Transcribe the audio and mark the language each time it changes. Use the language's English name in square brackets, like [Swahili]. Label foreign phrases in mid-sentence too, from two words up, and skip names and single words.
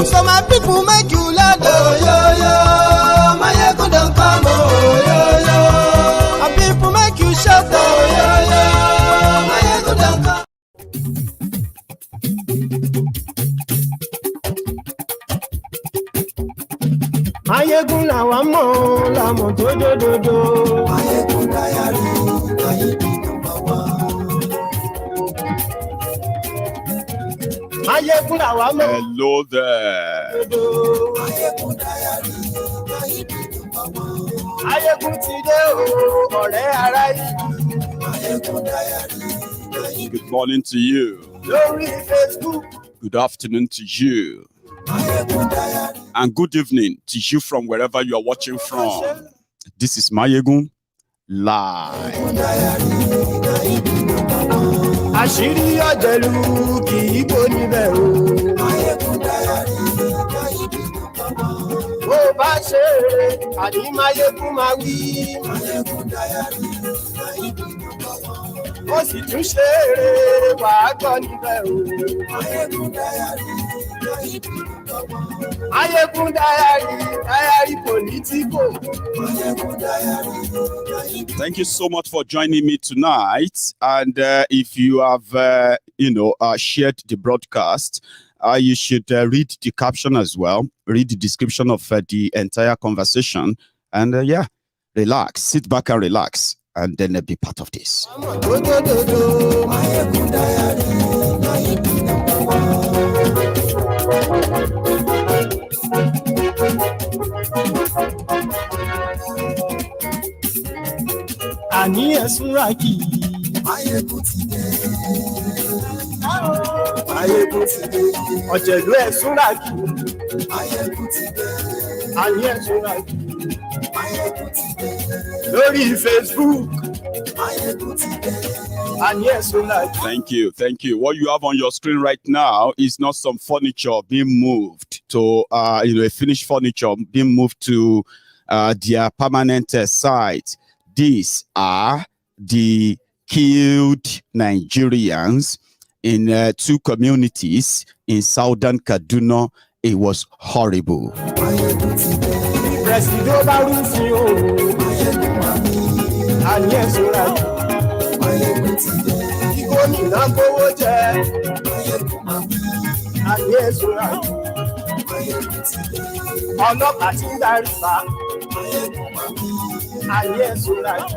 [English] So my people make you laugh, oh, yo, yo. Maiyegun don't come, oh, yo, yo. My people make you shout, oh, yo, yo. Maiyegun don't come. [Yoruba] Maiyegun làwa mọ̀ làmọ̀ tó dòdòdò. [English] Maiyegun Diary Maiyegun number one. [Yoruba] Maiyegun làwa mọ̀. [English] Hello there. Maiyegun Diary Maiyegun number one. [Yoruba] Maiyegun ti dé o, ọ̀rẹ́ ara yìí. [English] Maiyegun Diary Maiyegun. Good morning to you. [Yoruba] Lórí Facebook. [English] Good afternoon to you. And good evening to you from wherever you are watching from. This is Maiyegun Live. [Yoruba] Àṣírí ọ̀jẹ̀lú kì í bò níbẹ̀ o. Bó bá ṣe eré, àní Maiyegun máa wí. Ó sì tún ṣe eré, wàá gbọ́ níbẹ̀ o. [English] Maiyegun Diary Politico. Thank you so much for joining me tonight. And if you have, shared the broadcast, you should read the caption as well. Read the description of the entire conversation. And relax. Sit back and relax. And then be part of this. Maiyegun Diary, Maiyegun number one. [Yoruba] Àní ẹ̀sùn rákì. Maiyegun ti dé. Maiyegun ti dé. Ọ̀jẹ̀lú ẹ̀sùn rákì. Maiyegun ti dé. Àní ẹ̀sùn rákì. Maiyegun ti dé. Lórí Facebook. Maiyegun ti dé. Àní ẹ̀sùn rákì. [English] Thank you. What you have on your screen right now is not some furniture being moved to, a finished furniture being moved to their permanent site. These are the killed Nigerians in two communities in southern Kaduna. It was horrible. [Yoruba] àní ẹ̀sùnra yìí. Maiyegun ti dé. Kí gómìnà kówó jẹ. Maiyegun máa wí. Àní ẹ̀sùnra yìí. Maiyegun ti dé. Ọlọ́pàá tí ń darí bá. Maiyegun máa wí. Àní ẹ̀sùnra yìí.